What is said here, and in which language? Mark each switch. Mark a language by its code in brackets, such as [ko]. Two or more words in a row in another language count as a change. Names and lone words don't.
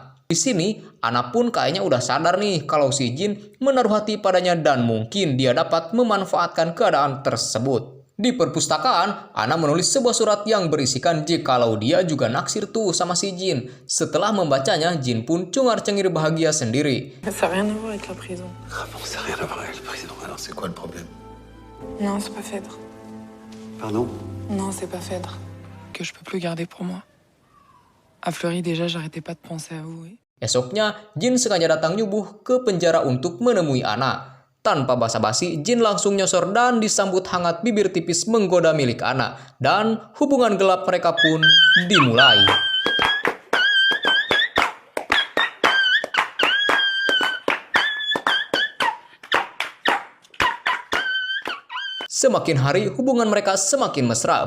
[id] Di sini, Ana pun kayaknya udah sadar nih kalau si Jin menaruh hati padanya dan mungkin dia dapat memanfaatkan keadaan tersebut. Di perpustakaan, Ana menulis sebuah surat yang berisikan jikalau dia juga naksir tuh sama si Jin. Setelah membacanya, Jin pun cengar-cengir bahagia sendiri. [fr] Ça n'a rien à voir avec la prison. Ah bon, ça n'a rien à voir avec le président. Alors c'est quoi le problème? Non, c'est pas Phèdre. Pardon? Non, c'est pas Phèdre. Que je peux plus garder pour moi. À Fleury, déjà, j'arrêtais pas de penser à vous. [id] Esoknya, Jin sengaja datang nyubuh ke penjara untuk menemui Ana. Tanpa basa-basi, Jin langsung nyosor dan disambut hangat bibir tipis menggoda milik Ana. Dan hubungan gelap mereka pun dimulai. Semakin hari, hubungan mereka semakin mesra.